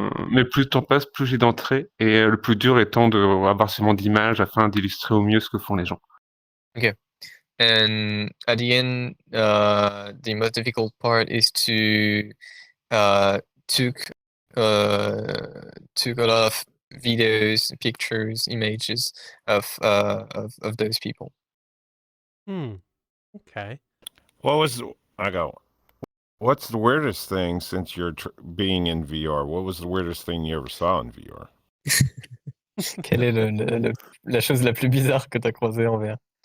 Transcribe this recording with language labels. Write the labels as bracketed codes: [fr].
[fr] Mais plus le temps passe, plus j'ai d'entrées et le plus dur étant d'avoir suffisamment d'images afin d'illustrer au mieux ce que font les gens. [en] Okay. And at the end, the most difficult part is to took a lot of videos, pictures, images of those people. Okay. What's the weirdest thing since you're being in VR? What was the weirdest thing you ever saw in VR? [fr] Quelle est la chose la plus bizarre que tu as croisée en VR?